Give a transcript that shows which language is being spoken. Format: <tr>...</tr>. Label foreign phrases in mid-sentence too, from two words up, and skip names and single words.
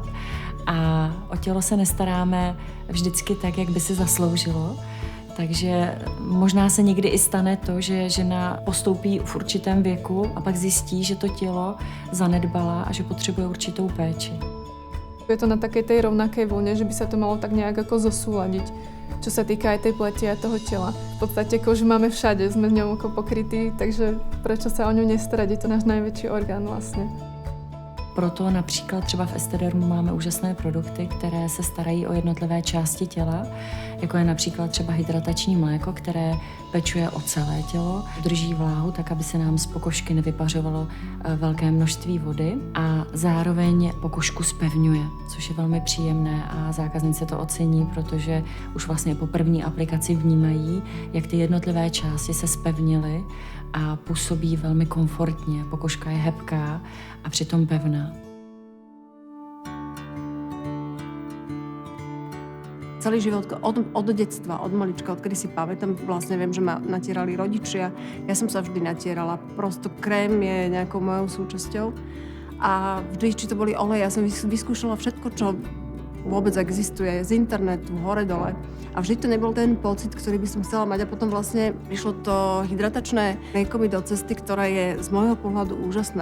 <cs>A o tělo se nestaráme vždycky tak, jak by si zasloužilo. Takže možná se někdy i stane to, že žena postoupí v určitém věku a pak zjistí, že to tělo zanedbala a že potřebuje určitou péči.</cs> <sk>Je to na takej tej rovnakej vlne, že by sa to malo tak nejak ako zosúladiť, čo sa týka aj tej pleti a toho tela. V podstate kožu máme všade, sme ňou ako pokrytí, takže prečo sa o ňu nestarať, je to náš najväčší orgán vlastne.</sk> <cs>Proto například třeba v Estedermu máme úžasné produkty, které se starají o jednotlivé části těla, jako je například třeba hydratační mléko, které pečuje o celé tělo, drží vláhu tak, aby se nám z pokožky nevypařovalo velké množství vody a zároveň pokožku zpevňuje, což je velmi příjemné a zákaznice to ocení, protože už vlastně po první aplikaci vnímají, jak ty jednotlivé části se zpevnily a působí velmi komfortně. Pokožka je hebká a přitom pevná.</cs> <sk>Celý život, od detstva, od malička, odkedy si pamätám, vlastne viem, že ma natierali rodičia. Ja som sa vždy natierala. Prosto krém je nejakou mojou súčasťou. A vždy, či to boli oleje, ja som vyskúšala všetko, čo vôbec existuje, z internetu, hore-dole. A vždy to nebol ten pocit, ktorý by som chcela mať. A potom vlastne prišlo to hydratačné mlieko mi do cesty, ktoré je z môjho pohľadu úžasné.</sk>